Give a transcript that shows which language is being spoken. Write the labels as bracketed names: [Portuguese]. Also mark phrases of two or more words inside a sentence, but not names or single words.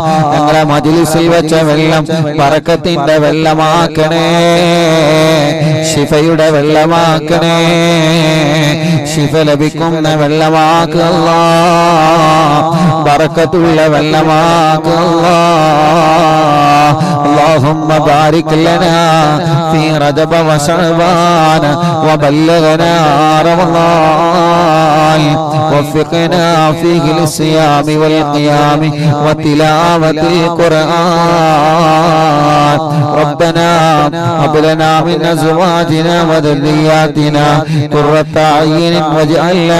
[Malayalam] ഞങ്ങളെ മജ്‌ലിസിൽ വെച്ച വെള്ളം ബറക്കത്തിന്റെ വെള്ളമാക്കണേ, ശിഫയുടെ വെള്ളമാക്കണേ, ശിഫ ലഭിക്കുന്ന വെള്ളമാക്ക് അല്ലാഹ്, ബറക്കത്തുള്ള വെള്ളമാക്ക് അല്ലാഹ്. [Arabic] اللهم بارك لنا في رجب وشعبان وبلغنا رمضان وفقنا فيه للصيام والقيام وتلاوة القرآن ربنا هب لنا من أزواجنا وذرياتنا قرة أعين واجعلنا